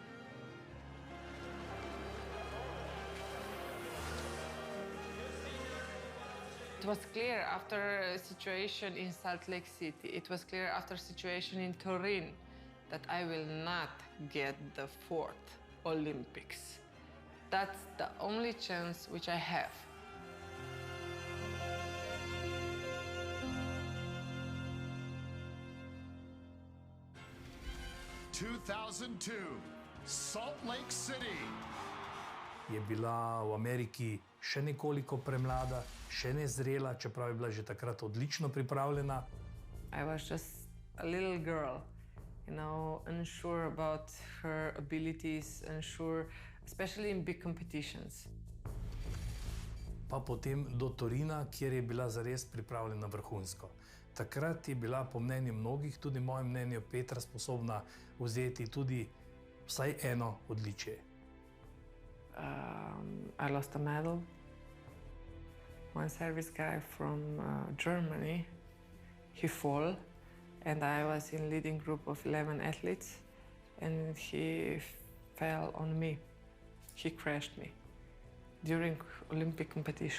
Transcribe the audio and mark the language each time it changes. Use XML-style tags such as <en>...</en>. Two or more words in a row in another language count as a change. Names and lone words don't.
<en>It was clear after a situation in Salt Lake City, it was clear after a situation in Turin that I will not get the 4th Olympics. That's the only chance which I have. ...2002, Salt Lake City.</en> <sl>Je bila v Ameriki še nekoliko premlada, še nezrela, čeprav je bila že takrat odlično pripravljena.</sl> <en>I was just a little girl, you know, unsure about her abilities, unsure, especially in big competitions.</en> <sl>Pa potem do Torina, kjer je bila zares pripravljena vrhunsko. Takrat je bila po mnenju mnogih, tudi mojem mnenju Petra, sposobna vzeti tudi vsaj eno odličje.</sl> <en>I lost a medal. One service guy from Germany, he fell, and I was in leading group of 11 athletes, and he fell on me. He crashed me during Olympic competition.</en>